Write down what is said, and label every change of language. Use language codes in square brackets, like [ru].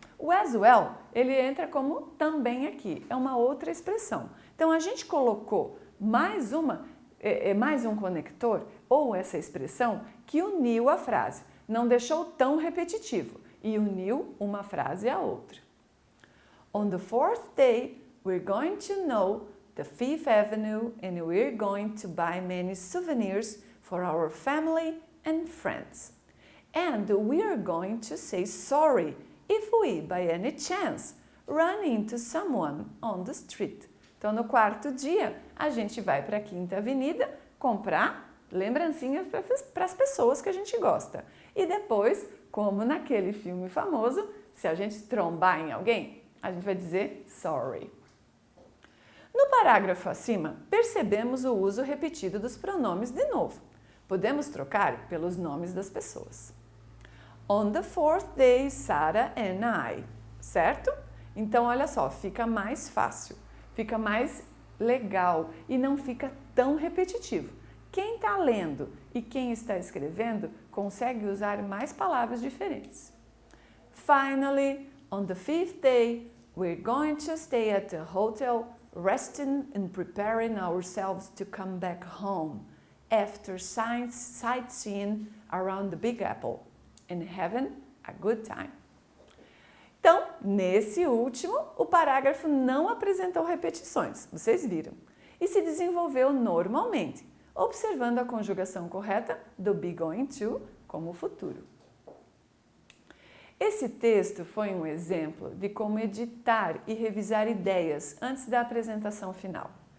[pt] O [en] as well, [pt] ele entra como também aqui, é uma outra expressão. Então, a gente colocou mais um conector, ou essa expressão, que uniu a frase. Não deixou tão repetitivo e uniu uma frase à outra. [en] On the fourth day, we're going to know the Fifth Avenue and we're going to buy many souvenirs for our family and friends. And we are going to say sorry if we, by any chance, run into someone on the street. [pt] Então, no quarto dia, a gente vai para a Quinta Avenida comprar lembrancinhas para as pessoas que a gente gosta. E depois, como naquele filme famoso, se a gente trombar em alguém, a gente vai dizer sorry. No parágrafo acima, percebemos o uso repetido dos pronomes de novo. Podemos trocar pelos nomes das pessoas. [en] On the fourth day, Sarah and I, [pt] certo? Então, olha só, fica mais fácil, fica mais legal e não fica tão repetitivo. Quem está lendo e quem está escrevendo consegue usar mais palavras diferentes. [en] Finally, on the 5th day, we're going to stay at the hotel, resting and preparing ourselves to come back home after sightseeing around the Big Apple and having a good time. [pt] Então, nesse último, o parágrafo não apresentou repetições, vocês viram, e se desenvolveu normalmente, observando a conjugação correta do be going to como futuro. Esse texto foi um exemplo de como editar e revisar ideias antes da apresentação final.